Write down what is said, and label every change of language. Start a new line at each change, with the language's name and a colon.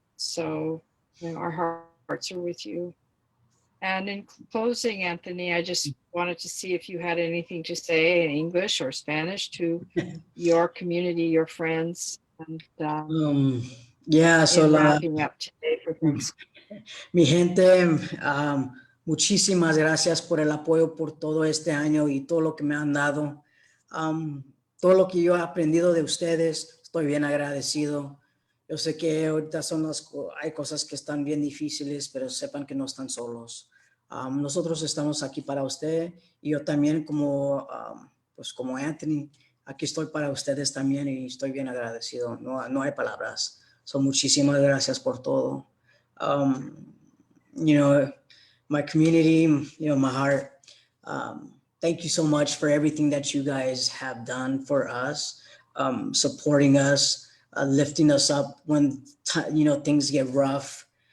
English: So our hearts are with you. And in closing, Anthony, I just wanted to see if you had anything to say in English or Spanish to your community, your friends, and Yeah. So, in wrapping up today for Thanksgiving.
Spanish: mi gente, muchísimas gracias por el apoyo por todo este año y todo lo que me han dado. Um, Todo lo que yo he aprendido de ustedes, estoy bien agradecido. Yo sé que ahorita hay cosas que están bien difíciles, pero sepan que no están solos. Nosotros estamos aquí para usted, y yo también pues como Anthony, aquí estoy para ustedes también y estoy bien agradecido. No hay palabras. Muchísimas gracias por todo.
English: Um, you know, my community, my heart. Thank you so much for everything that you guys have done for us, supporting us, lifting us up when things get rough.